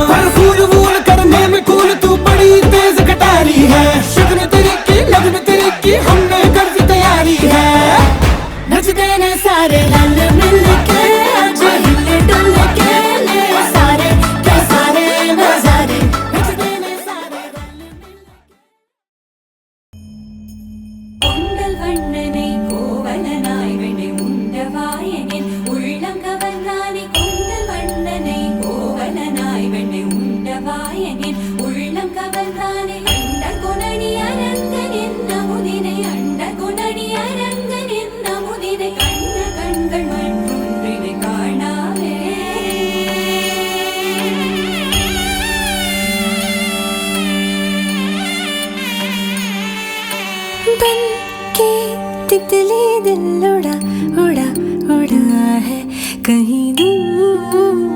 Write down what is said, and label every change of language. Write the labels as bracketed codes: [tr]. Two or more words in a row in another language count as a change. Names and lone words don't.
[hi] पर फूल वूल करने में कूल तू बड़ी तेज कटारी है। शगन तेरी की लगन तेरी की हमने कर दी तैयारी है। [pa] ਨਚਤੇ ਨੇ ਸਾਰੇ ਰਲ ਮਿਲ ਕੇ ਆਜ ਹਿਲੇ ਡੁਲ ਕੇ ਲੇ ਸਾਰੇ ਕੇ ਸਾਰੇ ਨਜ਼ਾਰੇ। ਨਚਤੇ ਨੇ ਸਾਰੇ ਰਲ ਮਿਲ [ta] கொண்டல் வண்ணனை கோவலனாய் வெண்ணை உண்டவாயனின் உள்ளம் கவர்ந்தானே கொண்டல் வண்ணனை கோவலனாய் வெண்ணை உண்டவாயனின் உள்ளம் கவர்ந்தானே அண்ட குணனி அரங்கன் என்ன முதினை அண்ட குணனி அரங்கன் என்ன முதினை கண்ண கண்கள் மற்றொன்றினை காணாவே [hi] बन के तितली दिल उड़ा उड़ा उड़ा है कहीं दूर।